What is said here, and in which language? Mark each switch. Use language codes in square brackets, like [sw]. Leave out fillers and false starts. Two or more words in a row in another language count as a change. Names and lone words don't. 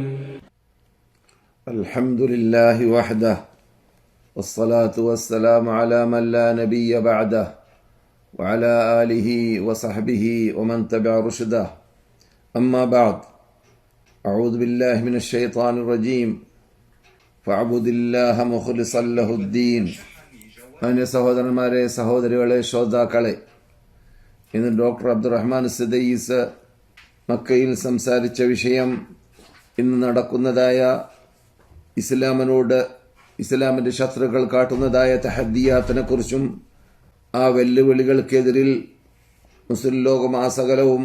[ar] الحمد لله وحده والصلاة والسلام على من لا نبي بعده وعلى آله وصحبه ومن تبع رشده. أما بعد، أعوذ بالله من الشيطان الرجيم. فاعبد الله مخلصا له الدين. [ml] മാന്യ സഹോദരന്മാരെ, സഹോദരികളെ, ശ്രോതാക്കളെ, ഇന്ന് ഡോക്ടർ അബ്ദുറഹ്മാൻ സദീസ് മക്കയിൽ സംസാരിച്ച വിഷയം ഇന്ന് നടക്കുന്നതായ ഇസ്ലാമിന്റെ ശത്രുക്കൾ കാട്ടുന്നതായ തഹദ്ദിയാത്തിനെ കുറിച്ചും ആ വെല്ലുവിളികൾക്കെതിരിൽ മുസ്ലിം ലോകം ആസകലവും